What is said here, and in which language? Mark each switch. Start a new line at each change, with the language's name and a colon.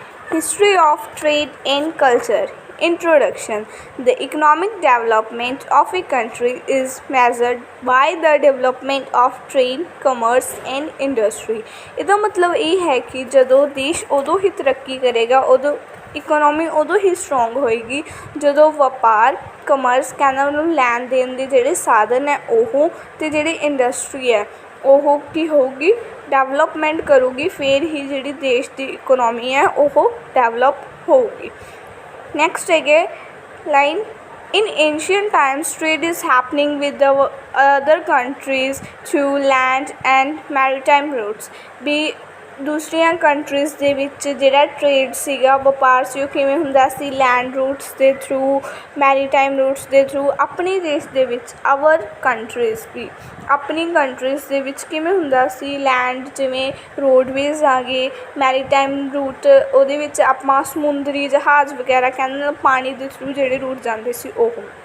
English: History of trade and culture. Introduction. The economic development of a country is measured by the development of trade, commerce and industry.
Punjabi: ਇਹਦਾ ਮਤਲਬ ਇਹ ਹੈ ਕਿ ਜਦੋਂ ਦੇਸ਼ ਉਦੋਂ ਹੀ ਤਰੱਕੀ ਕਰੇਗਾ, ਉਦੋਂ ਇਕਨੋਮੀ ਉਦੋਂ ਹੀ ਸਟਰੋਂਗ ਹੋਏਗੀ ਜਦੋਂ ਵਪਾਰ, ਕਮਰਸ ਕਹਿੰਦਾ ਉਹਨੂੰ ਲੈਣ ਦੇਣ ਦੇ ਜਿਹੜੇ ਸਾਧਨ ਹੈ ਉਹ ਅਤੇ ਜਿਹੜੀ ਇੰਡਸਟਰੀ ਹੈ ਉਹ ਕੀ ਹੋਊਗੀ, ਡਿਵੈਲਪਮੈਂਟ ਕਰੂਗੀ। ਫਿਰ ਹੀ ਜਿਹੜੀ ਦੇਸ਼ ਦੀ ਇਕਨੋਮੀ ਹੈ ਉਹ ਡਿਵੈਲਪ ਹੋਊਗੀ।
English: Next again line, in ancient times trade is happening with the other countries through land and maritime routes।
Punjabi: ਵੀ ਦੂਸਰੀਆਂ ਕੰਟਰੀਜ਼ ਦੇ ਵਿੱਚ ਜਿਹੜਾ ਟਰੇਡ ਸੀਗਾ, ਵਪਾਰ ਸੀ, ਉਹ ਕਿਵੇਂ ਹੁੰਦਾ ਸੀ, ਲੈਂਡ ਰੂਟਸ ਦੇ ਥਰੂ, ਮੈਰੀਟਾਈਮ ਰੂਟਸ ਦੇ ਥਰੂ। ਆਪਣੇ ਦੇਸ਼ ਦੇ ਵਿੱਚ ਅਵਰ ਕੰਟਰੀਜ਼ ਵੀ ਆਪਣੀ ਕੰਟਰੀਜ਼ ਦੇ ਵਿੱਚ ਕਿਵੇਂ ਹੁੰਦਾ ਸੀ, ਲੈਂਡ ਜਿਵੇਂ ਰੋਡਵੇਜ਼ ਆ ਗਏ, ਮੈਰੀਟਾਈਮ ਰੂਟ ਉਹਦੇ ਵਿੱਚ ਆਪਾਂ ਸਮੁੰਦਰੀ ਜਹਾਜ਼ ਵਗੈਰਾ ਕਹਿੰਦੇ ਪਾਣੀ ਦੇ ਥਰੂ ਜਿਹੜੇ ਰੂਟ ਜਾਂਦੇ ਸੀ ਉਹ।